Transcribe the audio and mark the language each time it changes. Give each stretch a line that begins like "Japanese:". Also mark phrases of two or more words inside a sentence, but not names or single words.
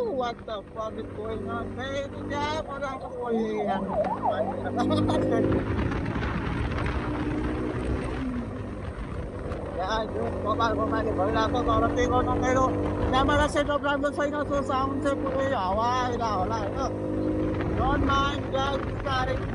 English: what the fuck is going on, baby? Yeah,
Filipino: wala ako yan.
Nepali: यहाँ जो कपालकोमाले भइरहेको छ तर त्यही गर्नु मेरो
English: camera setup
Nepali: राम्रो छैन
English: so sound
Nepali: चाहिँ पुरै हावा आइरहेको होला होइन
English: don't mind guys
Nepali: बिस्तारै